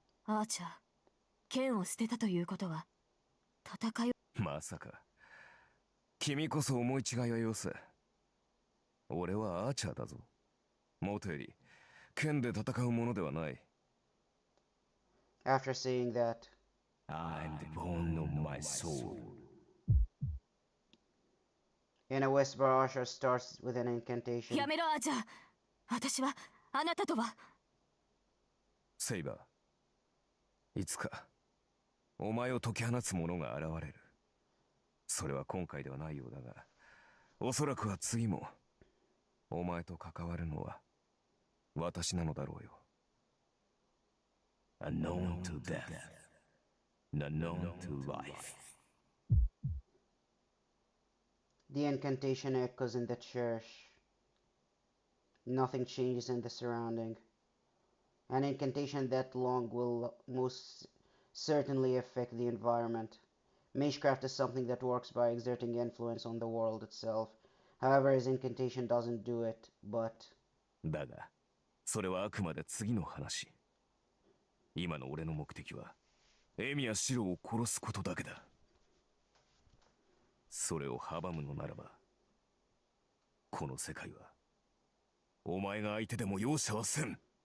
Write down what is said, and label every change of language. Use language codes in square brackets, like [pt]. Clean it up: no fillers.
[ja] アーチャー、剣を捨てたということは戦いを。まさか君こそ思い違いはよせ。俺はアーチャーだぞ。もとより剣で戦うものではない。 [en] After saying that, I'm the bone of my soul. in a whisper, Archer starts with an incantation. [ja] やめろアーチャー、私はあなたとは。セイバー、いつかお前を解き放つ者が現れる。それは今回ではないようだが、おそらくは次もお前と関わるのは私なのだろうよ。 [en] Unknown to death, unknown to life. The incantation echoes in the church. Nothing changes in the surrounding. An incantation that long will most certainly affect the environment. Magecraft is something that works by exerting influence on the world itself. However, his incantation doesn't do it, but... [ja] だが、それはあくまで次の話。今の俺の目的は、エミやシロを殺すことだけだ。それを阻むのならば、この世界は、お前が相手でも容赦はせん。